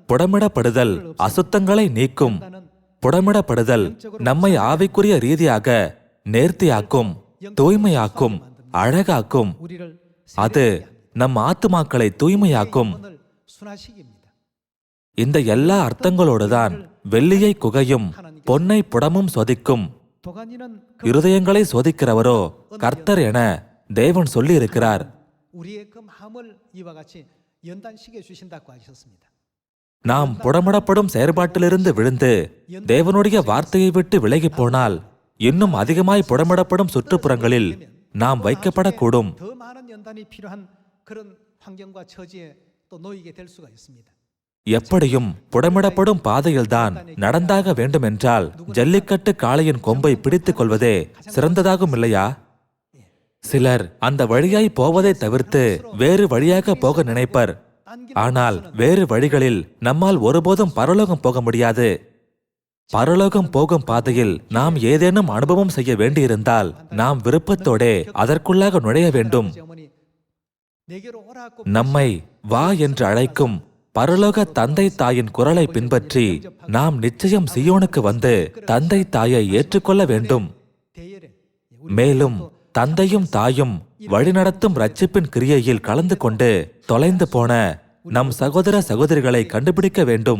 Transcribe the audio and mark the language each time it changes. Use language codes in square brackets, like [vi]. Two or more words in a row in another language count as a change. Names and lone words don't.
[ta] புடமிடப்படுதல் அசுத்தங்களை நீக்கும். புடமிடப்படுதல் நம்மை ஆவிக்குரிய ரீதியாக நேர்த்தியாக்கும், தூய்மையாக்கும், அழகாக்கும். [ko] 우리를 [ta] அது நம் ஆத்துமாக்களை தூய்மையாக்கும். [ko] 오늘 순화식입니다. [ta] இந்த எல்லா அர்த்தங்களோடுதான் வெள்ளியை குகையும் பொன்னை புடமும் சோதிக்கும். [ko] 도가니는 [ta] இருதயங்களை சோதிக்கிறவரோ கர்த்தர் என தேவன் சொல்லி இருக்கிறார். [ko] 우리의 그 마음을 이와 같이 연단시켜 주신다고 하셨습니다. [ta] நாம் புடமிடப்படும் செயற்பாட்டிலிருந்து விழுந்து தேவனுடைய வார்த்தையை விட்டு விலகி போனால் இன்னும் அதிகமாய் புடமிடப்படும் சுற்றுப்புறங்களில் நாம் வைக்கப்படக்கூடும். [ko] 더 많은 연단이 필요한 그런 환경과 처지에 또 놓이게 될 수가 있습니다. [ta] எப்படியும் புடமிடப்படும் பாதையில்தான் நடந்தாக வேண்டுமென்றால் ஜல்லிக்கட்டு காளையின் கொம்பை பிடித்துக் கொள்வதே சிறந்ததாகும் இல்லையா? சிலர் அந்த வழியாய் போவதை தவிர்த்து வேறு வழியாக போக நினைப்பர். ஆனால் வேறு வழிகளில் நம்மால் ஒருபோதும் பரலோகம் போக முடியாது. பரலோகம் போகும் பாதையில் நாம் ஏதேனும் அனுபவம் செய்ய வேண்டியிருந்தால் நாம் விருப்பத்தோடே அதற்குள்ளாக நுழைய வேண்டும். [ko] 어머니 내게로 오라고 [ta] நம்மை வா என்று அழைக்கும் பரலோக தந்தை தாயின் குரலை பின்பற்றி நாம் நிச்சயம் சீயோனுக்கு வந்து தந்தை தாயை ஏற்றுக்கொள்ள வேண்டும். [ko] 대열에 [ta] மேலும் தந்தையும் தாயும் வழிநடத்தும் ரட்சிப்பின் கிரியையில் கலந்து கொண்டு தொலைந்து போன நம் சகோதர சகோதரிகளை கண்டுபிடிக்க வேண்டும்.